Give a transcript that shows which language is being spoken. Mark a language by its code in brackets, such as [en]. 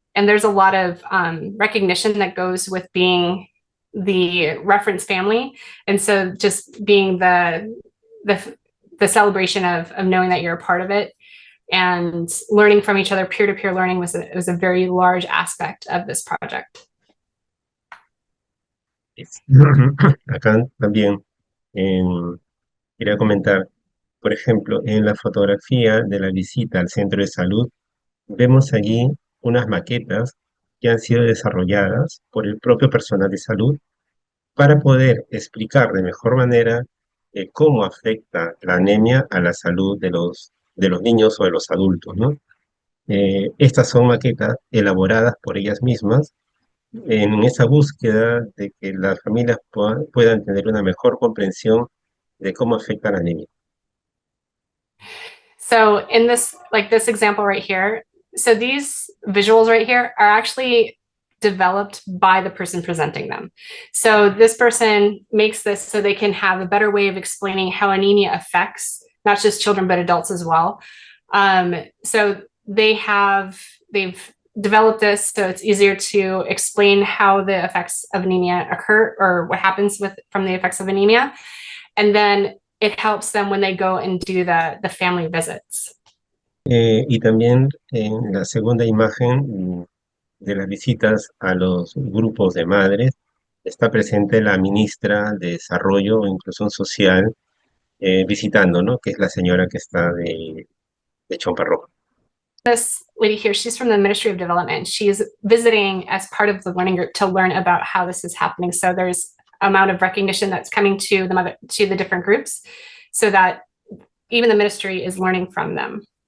[en] And there's a lot of recognition that goes with being the reference family. And so just being the celebration of knowing that you're a part of it and learning from each other, peer-to-peer learning was a very large aspect of this project. [es] Acá también quería comentar, por ejemplo, en la fotografía de la visita al centro de salud, vemos allí unas maquetas que han sido desarrolladas por el propio personal de salud para poder explicar de mejor manera cómo afecta la anemia a la salud de los niños o de los adultos, ¿no? Estas son maquetas elaboradas por ellas mismas en esa búsqueda de que las familias puedan tener una mejor comprensión de cómo afecta la anemia. [en] So in this example right here, so these visuals right here are actually developed by the person presenting them. So this person makes this so they can have a better way of explaining how anemia affects not just children, but adults as well. So they've developed this so it's easier to explain how the effects of anemia occur or what happens from the effects of anemia. And then it helps them when they go and do the family visits. [es] Y también en la segunda imagen de las visitas a los grupos de madres está presente la ministra de Desarrollo o Inclusión Social visitando, ¿no? Que es la señora que está de chompa roja. [en] This lady here, she's from the Ministry of Development. She's visiting as part of the learning group to learn about how this is happening. So there's amount of recognition that's coming to the different groups so that even the ministry is learning from them.